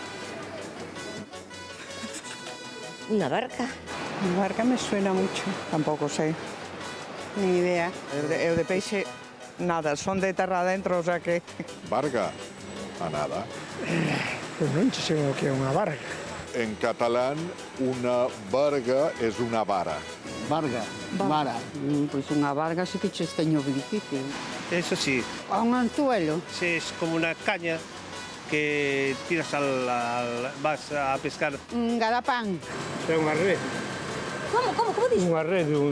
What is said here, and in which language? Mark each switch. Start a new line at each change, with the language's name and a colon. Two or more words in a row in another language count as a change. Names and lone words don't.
Spanish: ¿Una barca? Una barca me suena mucho, tampoco sé. Ni idea.
Galician: Eu de peixe, nada, son de terra adentro,
Spanish: o sea que...
Galician: Varga? A nada. Pues non sei o que é unha varga.
Spanish: En catalán, una varga es una vara. Varga, vara.
Galician: Pois unha varga sí que che teño difícil.
Spanish: Eso sí.
Galician: A un anzuelo?
Spanish: Sí, es como una caña que tiras vas a pescar. Un garapán.
Galician: É unha red.
Spanish: Como dices?
Galician: Unha red